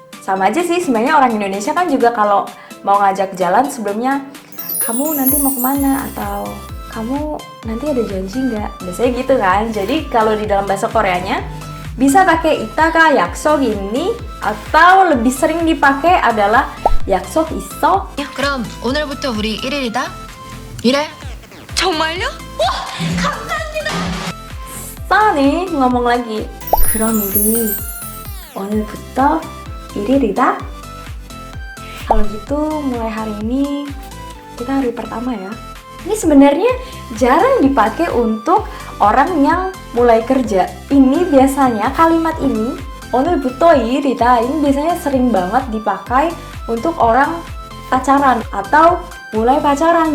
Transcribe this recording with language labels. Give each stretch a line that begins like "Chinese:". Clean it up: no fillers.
Indonesian: Sama aja sih sebenarnya orang Indonesia kan juga kalau mau ngajak jalan sebelumnya, kamu nanti mau kemana atau kamu nanti ada janji nggak? Biasanya gitu kan. Jadi kalau di dalam bahasa Koreanya bisa pakai
Korean: 이따가 약속 있니?
Indonesian: Atau lebih sering dipakai adalah
Korean: 약속 있어? 그럼 오늘부터 우리 1일이다? 이래? 정말요? 싸네.
Indonesian: ngomong lagi.
Korean: 그럼 우리 오늘부터 1일이다?
Indonesian: Kalau gitu mulai hari ini kita hari pertama ya. Ini sebenarnya jarang dipakai untuk orang yang mulai kerja. Ini biasanya kalimat ini
Korean: 오늘부터 1일이다
Indonesian: ini biasanya sering banget dipakai untuk orang pacaran atau mulai pacaran.